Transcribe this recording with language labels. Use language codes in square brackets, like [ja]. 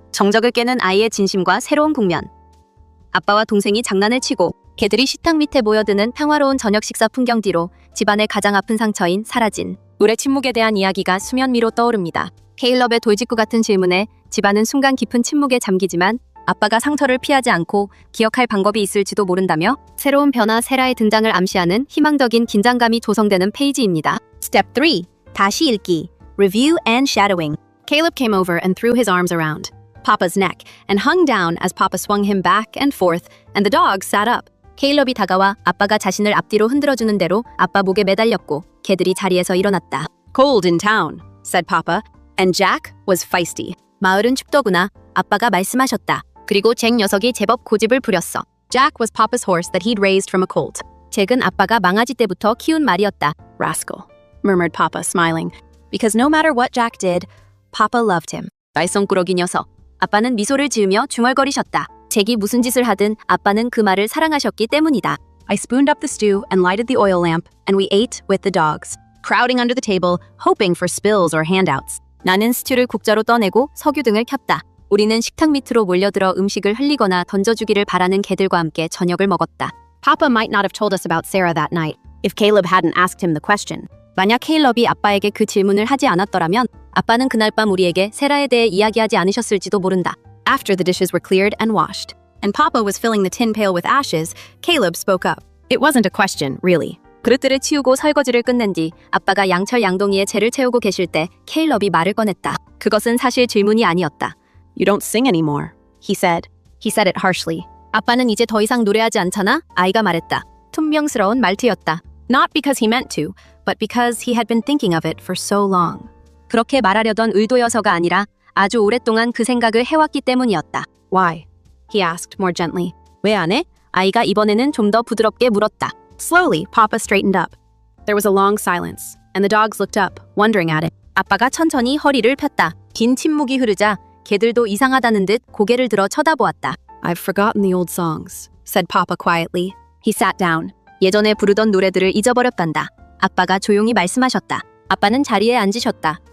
[ko] 정적을 깨는 아이의 진심과 새로운 국면. 아빠와 동생이 장난을 치고 개들이 식탁 밑에 모여드는 평화로운 저녁 식사 풍경 뒤로 집안의 가장 아픈 상처인 사라진 우리의 침묵에 대한 이야기가 수면 위로 떠오릅니다. 케일럽의 돌직구 같은 질문에 집안은 순간 깊은 침묵에 잠기지만 아빠가 상처를 피하지 않고 기억할 방법이 있을지도 모른다며 새로운 변화 세라의 등장을 암시하는 희망적인 긴장감이 조성되는 페이지입니다. [en] Step 3. [ko] 다시 읽기. [en] Review and shadowing. Caleb came over and threw his arms around Papa's neck and hung down as Papa swung him back and forth, and the dog sat up. [ko] 케일럽이 다가와 아빠가 자신을 앞뒤로 흔들어주는 대로 아빠 목에 매달렸고 개들이 자리에서 일어났다. [en] Cold in town, said Papa, and Jack was feisty. [ko] 마을은 춥더구나. 아빠가 말씀하셨다. 그리고 잭 녀석이 제법 고집을 부렸어. [en] Jack was Papa's horse that he'd raised from a colt. [ko] 잭은 아빠가 망아지 때부터 키운 말이었다. [en] Rascal, murmured Papa, smiling, because no matter what Jack did, Papa loved him. [ko] 말썽꾸러기 녀석. 아빠는 미소를 지으며 중얼거리셨다. 잭이 무슨 짓을 하든 아빠는 그 말을 사랑하셨기 때문이다. [en] I spooned up the stew and lighted the oil lamp, and we ate with the dogs, crowding under the table, hoping for spills or handouts. [ko] 나는 스튜를 국자로 떠내고 석유 등을 켰다. 우리는 식탁 밑으로 몰려들어 음식을 흘리거나 던져주기를 바라는 개들과 함께 저녁을 먹었다. [en] Papa might not have told us about Sarah that night if Caleb hadn't asked him the question. [ko] 만약 케일럽이 아빠에게 그 질문을 하지 않았더라면 아빠는 그날 밤 우리에게 세라에 대해 이야기하지 않으셨을지도 모른다. [en] After the dishes were cleared and washed, and Papa was filling the tin pail with ashes, Caleb spoke up. It wasn't a question, really. [ko] 그릇들을 치우고 설거지를 끝낸 뒤 아빠가 양철 양동이에 재를 채우고 계실 때 케일럽이 말을 꺼냈다. 그것은 사실 질문이 아니었다. [en] You don't sing anymore, he said. He said it harshly. [ko] 아빠는 이제 더 이상 노래하지 않잖아? 아이가 말했다. 퉁명스러운 말투였다. [en] Not because he meant to, but because he had been thinking of it for so long. [ko] 그렇게 말하려던 의도여서가 아니라 아주 오랫동안 그 생각을 해왔기 때문이었다. [en] Why? He asked more gently. [ko] 왜 안 해? 아이가 이번에는 좀 더 부드럽게 물었다. [en] Slowly, Papa straightened up. There was a long silence, and the dogs looked up, wondering at it. [ko] 아빠가 천천히 허리를 폈다. 긴 침묵이 흐르자 개들도 이상하다는 듯 고개를 들어 쳐다보았다. [en] I've forgotten the old songs, said Papa quietly. He sat down. [ko] 예전에 부르던 노래들을 잊어버렸단다. 아빠가 조용히 말씀하셨다. 아빠는 자리에 앉으셨다.